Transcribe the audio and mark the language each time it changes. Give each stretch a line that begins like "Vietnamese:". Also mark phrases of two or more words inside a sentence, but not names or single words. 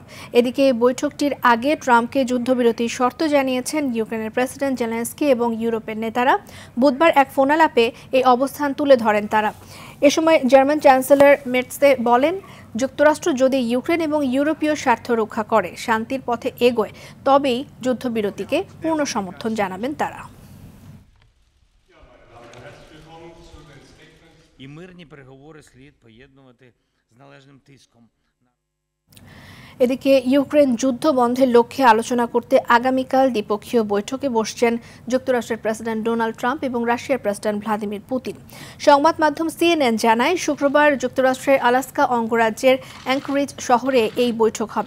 Bangla: এদিকে বৈঠকটির আগে ট্রাম্পকে যুদ্ধবিরতির শর্ত জানিয়েছেন ইউক্রেনের প্রেসিডেন্ট জেলেনস্কি এবং ইউরোপের নেতারা। বুধবার এক ফোনালাপে এই অবস্থান তুলে ধরেন তারা। এ সময় জার্মান চ্যান্সেলর মেটসে বলেন, যুক্তরাষ্ট্র যদি ইউক্রেন এবং ইউরোপীয় স্বার্থ রক্ষা করে, শান্তির পথে এগোয়, তবেই যুদ্ধবিরতিকে পূর্ণ সমর্থন জানাবেন তারা।
Ukrainian: І мирні переговори слід поєднувати з належним тиском.
Bangla: এদিকে ইউক্রেন যুদ্ধ বন্ধের লক্ষ্যে আলোচনা করতে আগামীকাল দ্বিপক্ষীয় বৈঠকে বসছেন যুক্তরাষ্ট্রের প্রেসিডেন্ট ডোনাল্ড ট্রাম্প এবং রাশিয়ার প্রেসিডেন্ট ভ্লাদিমির পুতিন। সংবাদ মাধ্যম সিএনএন জানায়, শুক্রবার যুক্তরাষ্ট্রের আলাস্কা অঙ্গরাজ্যের অ্যাঙ্করিজ শহরে এই বৈঠক হবে।